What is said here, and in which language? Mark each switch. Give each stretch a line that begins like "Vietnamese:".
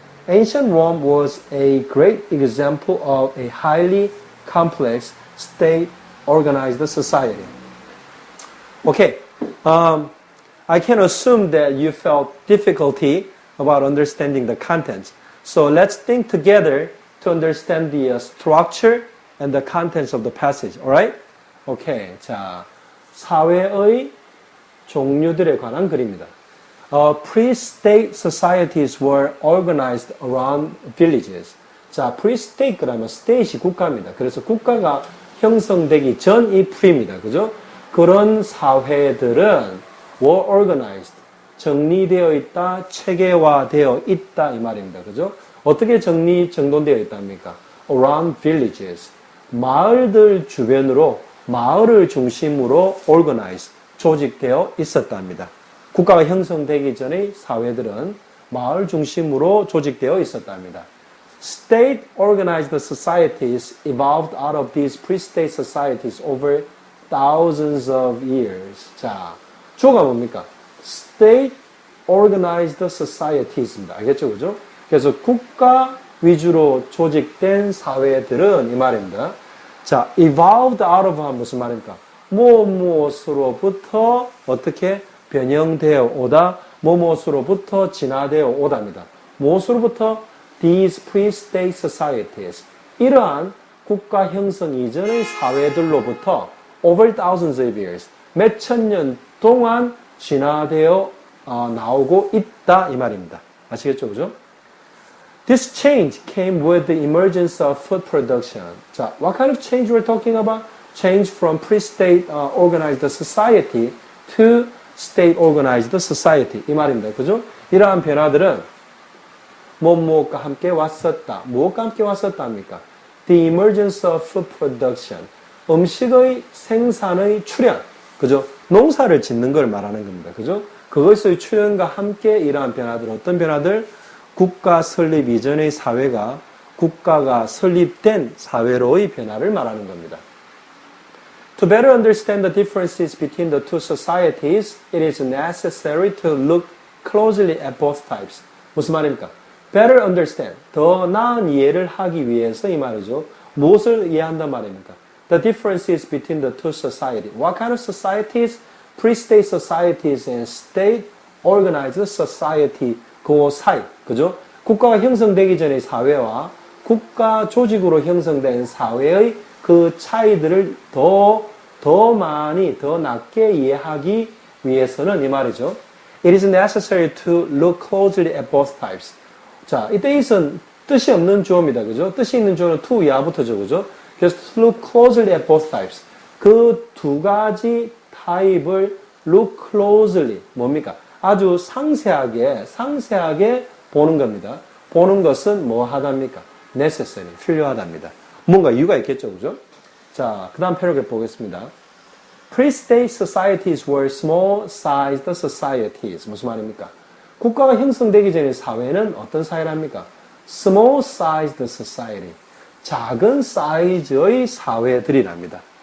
English: Ancient Rome was a great example of a highly complex state-organized society. Okay, I can assume that you felt difficulty about understanding the contents. So let's think together to understand the structure and the contents of the passage. Alright?
Korean: Okay, 자, 사회의 종류들에 관한 글입니다.
English: Pre-state societies were organized around villages.
Korean: 자, pre-state 그러면 state이 국가입니다. 그래서 국가가 형성되기 전이 pre입니다. 그죠? 그런 사회들은 were organized. 정리되어 있다, 체계화되어 있다 이 말입니다. 그죠? 어떻게 정돈되어 있답니까?
English: Around villages.
Korean: 마을들 주변으로 마을을 중심으로 organized. 조직되어 있었답니다. 국가가 형성되기 전의 사회들은 마을 중심으로 조직되어 있었답니다.
English: State-organized societies evolved out of these pre-state societies over thousands of years.
Korean: 자, 주어가 뭡니까?
English: State-organized societies입니다.
Korean: 알겠죠? 그죠? 그래서 국가 위주로 조직된 사회들은 이 말입니다. 자, evolved out of 하면 무슨 말입니까? 무엇으로부터 어떻게 변형되어 오다, 무엇으로부터 진화되어 오답니다. 무엇으로부터?
English: These pre-state societies.
Korean: 이러한 국가 형성 이전의 사회들로부터 over thousands of years, 몇 천 년 동안 진화되어 나오고 있다 이 말입니다. 아시겠죠? 그죠?
English: This change came with the emergence of food production. 자, what kind of change we're talking about? Change from pre-state organized society to state-organized society.
Korean: 이 말입니다. 그죠? 이러한 변화들은 무엇과 함께 왔었다. 무엇과 함께 왔었답니까?
English: The emergence of food production.
Korean: 음식의 생산의 출현. 그죠? 농사를 짓는 걸 말하는 겁니다. 그죠? 그것의 출현과 함께 이러한 변화들, 어떤 변화들? 국가 설립 이전의 사회가 국가가 설립된 사회로의 변화를 말하는 겁니다.
English: To better understand the differences between the two societies, it is necessary to look closely at both types.
Korean: 무슨 말입니까? Better understand, 더 나은 이해를 하기 위해서 이 말이죠. 무엇을 이해한단 말입니까?
English: The differences between the two societies. What kind of societies? Pre-state societies and state-organized society.
Korean: 그 사이, 그죠? 국가가 형성되기 전의 사회와 국가 조직으로 형성된 사회의 그 차이들을 더 많이, 더 낮게 이해하기 위해서는 이 말이죠.
English: It is necessary to look closely at both types.
Korean: 자, 이 theis는 뜻이 없는 주어입니다. 그죠? 뜻이 있는 주어는 to 이하부터죠. 그죠?
English: 그래서 to look closely at both types.
Korean: 그 두 가지 타입을 look closely. 뭡니까? 아주 상세하게 보는 겁니다. 보는 것은 뭐 하답니까? necessary. 필요하답니다. 뭔가 이유가 있겠죠. 그죠? 자, 그 다음 패러그래프 보겠습니다.
English: Pre-state societies were small-sized societies.
Korean: 무슨 말입니까? 국가가 형성되기 전의 사회는 어떤 사회랍니까?
English: Small-sized society.
Korean: 작은 사이즈의 사회들이랍니다.